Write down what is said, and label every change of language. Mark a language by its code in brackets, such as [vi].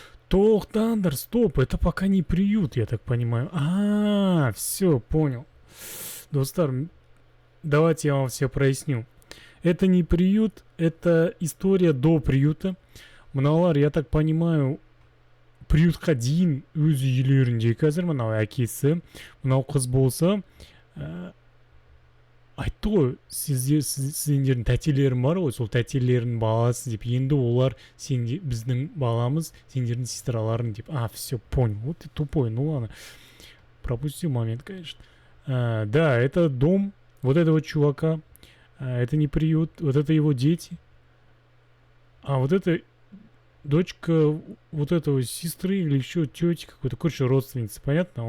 [ru] Тоқтаңдар, стоп, это пока не приют, я так понимаю. Все, понял. Достар, давайте я вам все проясню. Это не приют, это история до приюта. [kk] Мыналар, [ru] я так понимаю, [kk] приютқа дейін өз үйлерінде қазір мынау әкесі, мынау қыз болса, айтты ғой, сіздердің тәтелерің бар ғой, сол тәтелерінің баласы деп, енді олар біздің баламыз, сендердің сестраларың деп. [ru] Все, понял. Вот ты тупой, ну ладно. Пропустил момент, конечно. Да, это дом вот этого чувака. Это не приют, вот это его дети. А вот это дочка вот этого сестры или еще тети какой-то, короче, родственницы, понятно?